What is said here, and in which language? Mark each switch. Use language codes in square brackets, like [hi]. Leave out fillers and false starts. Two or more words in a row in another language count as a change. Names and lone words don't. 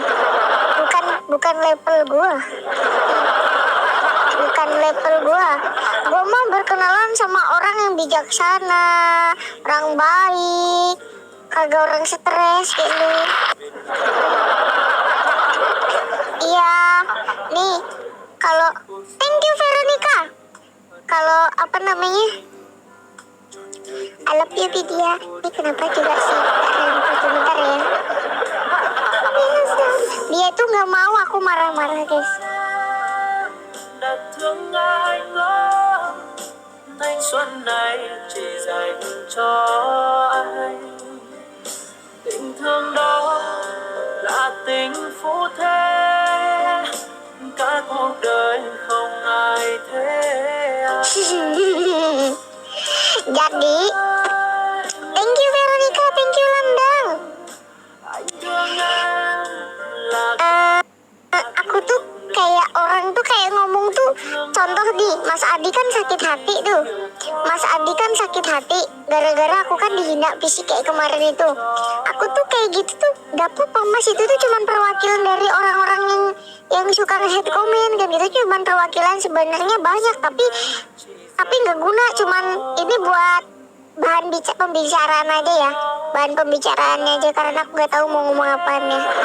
[id] Bukan level gua. Bukan level gua. Gua mah berkenalan sama orang yang bijaksana, orang baik, kagak orang stres kayak lu. Iya, nih kalau [en] thank you [id] Veronica. Kalau apa namanya, [en] I love you Vidya. [id] Ini kenapa juga sih? Bentar ya. Dia tuh nggak mau aku marah-marah guys. [vi] Đã thương ai ngỡ thanh xuân này chỉ dành cho anh. Tình thương đó là tình phú thế, cả cuộc đời không ai thế anh. [id] Jadi [en] thank you [id] Veronica, [en] thank you [id] Landang. [vi] Anh thương em là [id] Aku tuh contoh nih, Mas Adi kan sakit hati tuh. Mas Adi kan sakit hati gara-gara aku kan dihina fisik kayak kemarin itu. Aku tuh kayak gitu tuh gak apa-apa Mas, itu tuh cuman perwakilan dari orang-orang yang suka nge-hate komen kan gitu, cuman perwakilan, sebenarnya banyak tapi nggak guna, cuman ini buat bahan pembicaraan aja ya, bahan pembicaraannya aja, karena aku nggak tahu mau ngomong apaan ya.